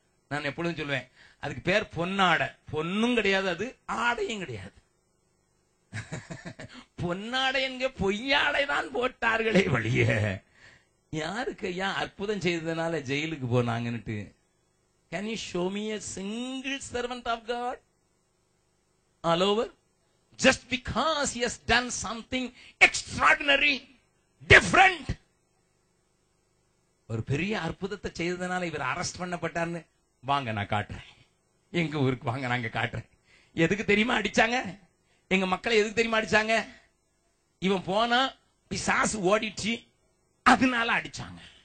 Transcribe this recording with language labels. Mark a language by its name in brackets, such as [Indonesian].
[Tamil] நான் எப்பொழுதும் சொல்லுவேன், அதுக்கு பேர் பொன்னாடை. பொன்னும் கிடையாது, அது ஆடையும் கிடையாது. பொன்னாடை என்கிற பொய்யாடை தான் போட்டார்களே வழிய யாருக்கு ஐயா அற்புதம் செய்ததுனால ஜெயிலுக்கு போனாங்கன்னுட்டு? [English] Can you show me a single servant of God all over? Just because he has done something extraordinary, different. [Tamil] ஒரு பெரிய அற்புதத்தை செய்ததுனால இவர் அரெஸ்ட் பண்ணப்பட்டார்னு வாங்க நான் காட்டுறேன், எங்க ஊருக்கு வாங்க நாங்க காட்டுறேன். எதுக்கு தெரியுமா அடிச்சாங்க? எங்க மக்களை எதுக்கு தெரியுமா அடிச்சாங்க? இவன் போனா பிசாசு ஓடிச்சு, அதனால அடிச்சாங்க.